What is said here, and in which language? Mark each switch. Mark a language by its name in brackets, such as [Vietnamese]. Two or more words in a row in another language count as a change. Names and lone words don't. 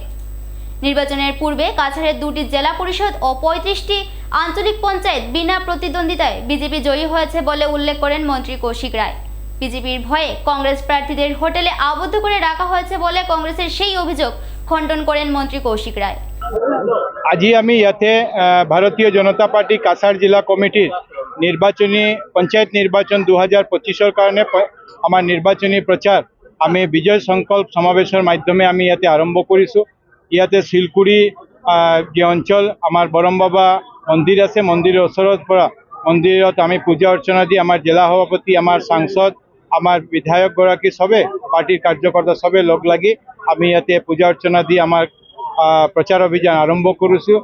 [Bangla] নির্বাচনের পূর্বে কাছাড়ের 2টি জেলা পরিষদ ও 35টি আঞ্চলিক পঞ্চায়েত বিনা প্রতিদ্বন্দ্বিতায় বিজেপি জয়ী হয়েছে বলে উল্লেখ করেন মন্ত্রী কৌশিক রায়। বিজেপির ভয়ে কংগ্রেস প্রার্থীদের হোটেলে আবদ্ধ করে রাখা হয়েছে বলে কংগ্রেসের সেই অভিযোগ খণ্ডন করেন মন্ত্রী কৌশিক রায়। [Assamese] আজি আমি ইয়াতে ভারতীয় জনতা পার্টি কাছাড় জিলা কমিটির নির্বাচনী পঞ্চায়েত নির্বাচন 2025-ৰ কাৰণে আমাৰ নিৰ্বাচনী প্ৰচাৰ আমি বিজয় সংকল্প সমাবেশৰ মাধ্যমে আমি ইয়াতে আৰম্ভ কৰিছোঁ। ইয়াতে শিলকুৰি যে অঞ্চল আমাৰ বৰমবাবা মন্দিৰ আছে, মন্দিৰৰ ওচৰৰ পৰা মন্দিৰত আমি পূজা অৰ্চনা দি আমাৰ জিলা সভাপতি, আমাৰ সাংসদ, আমাৰ বিধায়কগৰাকী সবে পাৰ্টিৰ কাৰ্যকৰ্তা সবে লগ লাগি আমি ইয়াতে পূজা অৰ্চনা দি আমাৰ প্ৰচাৰ অভিযান আৰম্ভ কৰিছোঁ।